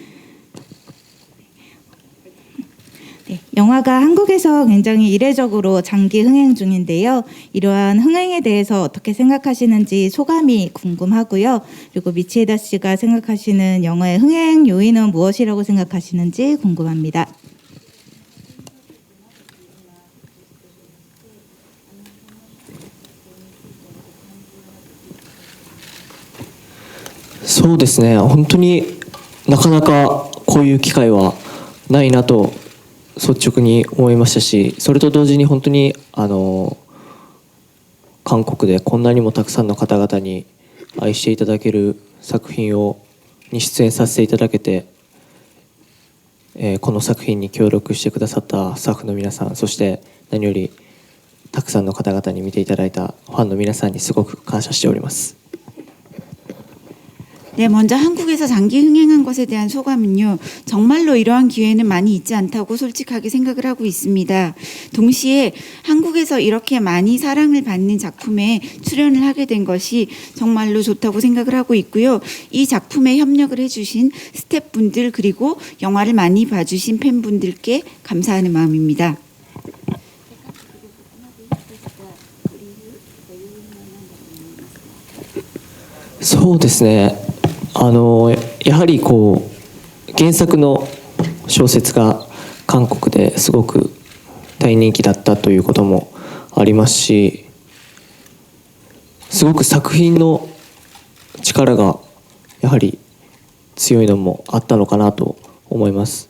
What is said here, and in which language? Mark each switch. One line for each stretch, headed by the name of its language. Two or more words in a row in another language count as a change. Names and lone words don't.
Korean: 네, 영화가 한국에서 굉장히 이례적으로 장기 흥행 중인데요. 이러한 흥행에 대해서 어떻게 생각하시는지 소감이 궁금하고요. 그리고 미치에다 씨가 생각하시는 영화의 흥행 요인은 무엇이라고 생각하시는지 궁금합니다.
Japanese: そうですね、本当になかなかこういう機会はないなと率直に思いましたし、それと同時に本当に韓国でこんなにもたくさんの方々に愛していただける作品に出演させていただけて、この作品に協力してくださったスタッフの皆さん、そして何よりたくさんの方々に見ていただいたファンの皆さんにすごく感謝しております。
Korean: 네, 먼저 한국에서 장기 흥행한 것에 대한 소감은요. 정말로 이러한 기회는 많이 있지 않다고 솔직하게 생각을 하고 있습니다. 동시에 한국에서 이렇게 많이 사랑을 받는 작품에 출연을 하게 된 것이 정말로 좋다고 생각을 하고 있고요. 이 작품에 협력을 해주신 스태프분들 그리고 영화를 많이 봐주신 팬분들께 감사하는 마음입니다.
Japanese: そうですね、やはりこう原作の小説が韓国ですごく大人気だったということもありますし、すごく作品の力がやはり強いのもあったのかなと思います。